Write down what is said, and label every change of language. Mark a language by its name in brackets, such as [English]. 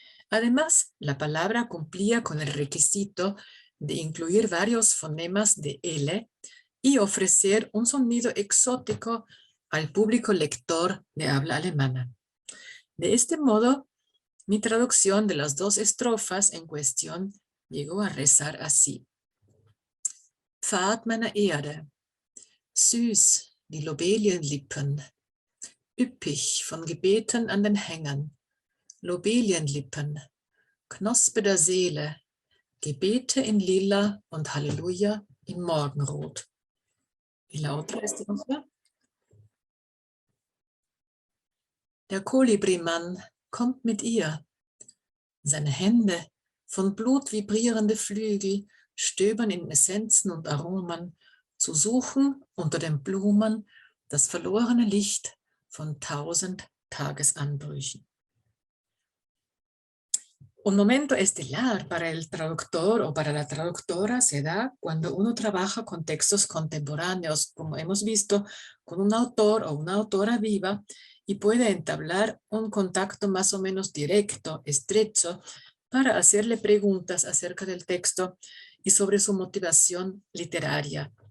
[Spanish] Además, la palabra cumplía con el requisito de incluir varios fonemas de L y ofrecer un sonido exótico al público lector de habla alemana. De este modo, mi traducción de las 2 estrofas en cuestión llegó a rezar así. [German] Pfad meiner Erde, süß die Lobelienlippen, üppig von Gebeten an den Hängen, Lobelienlippen, Knospe der Seele, Gebete in Lila und Halleluja in Morgenrot. [Spanish] Y la otra estrofa. [German] Der Kolibrimann kommt mit ihr. Seine Hände, von Blut vibrierende Flügel, stöbern in Essenzen und Aromen, zu suchen unter den Blumen das verlorene Licht von 1000 Tagesanbrüchen. [Spanish] Un momento estelar para el traductor o para la traductora se da cuando uno trabaja con textos contemporáneos, como hemos visto, con un autor o una autora viva y puede entablar un contacto más o menos directo, estrecho, para hacerle preguntas acerca del texto y sobre su motivación literaria.